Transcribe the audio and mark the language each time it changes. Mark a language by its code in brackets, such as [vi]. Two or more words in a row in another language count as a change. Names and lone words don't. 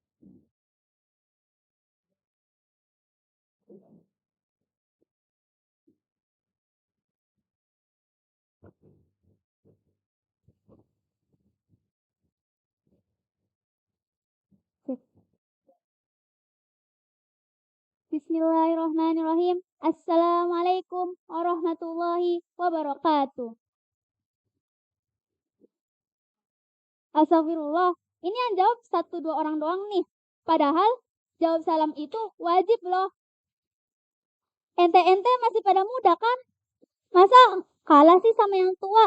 [id] Cek. [ar] بسم الله الرحمن الرحيم. السلام عليكم ورحمة الله وبركاته. [id] Astagfirullah. Ini yang jawab 1-2 orang doang nih. Padahal jawab salam itu wajib loh. Ente-ente masih pada muda kan? Masa kalah sih sama yang tua?